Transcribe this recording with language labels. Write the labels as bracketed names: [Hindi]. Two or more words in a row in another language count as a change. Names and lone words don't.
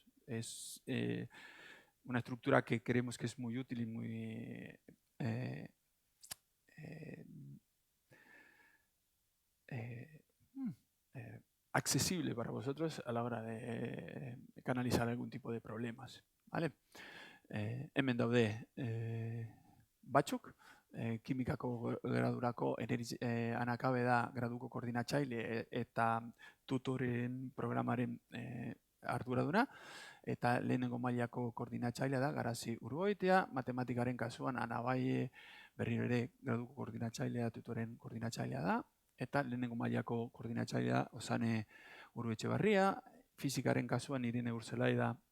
[Spanish] Es una estructura que creemos que es muy útil y muy accesible para vosotros a la hora de canalizar algún tipo de problemas, ¿vale? [Basque] Hemen daude batzuk, kimikako gradurako anakabe da graduko koordinatzaile eta tutoren programaren arduraduna, eta lehenengo mailako koordinatzailea da Garazi Urgoitia, matematikaren kasuan Anabaie berriro ere graduko koordinatzailea, tutoren koordinatzailea da, eta lehenengo mailako koordinatzailea Osane Urruetxebarria, fizikaren kasuan Irene Urzelai da